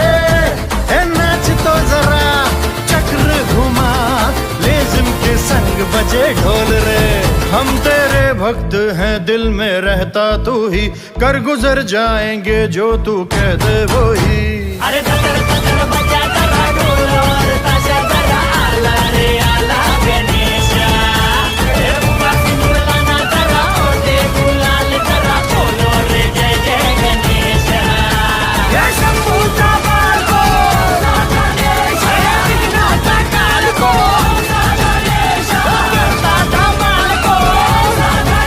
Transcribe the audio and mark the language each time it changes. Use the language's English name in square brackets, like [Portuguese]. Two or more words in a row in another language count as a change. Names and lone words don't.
[Hindi] ए नाच तो जरा चक्र घुमा, लेज़िम के संग बजे ढोल रे। हम तेरे भक्त हैं दिल में रहता तू ही, कर गुजर जाएंगे जो तू कह दे वो ही। अरे दतर दतर बजा जरा ढोल और ताशा जरा [Marathi] आला रे आला [Hindi] गणेशा। हे मुखा सिंदूर लाना जरा और दे गुलाल जरा बोलो रे जय जय गणेशा। हे शंभूचा बाल को गणेशा, विघ्नाचा काल को गणेशा, करता धमाल को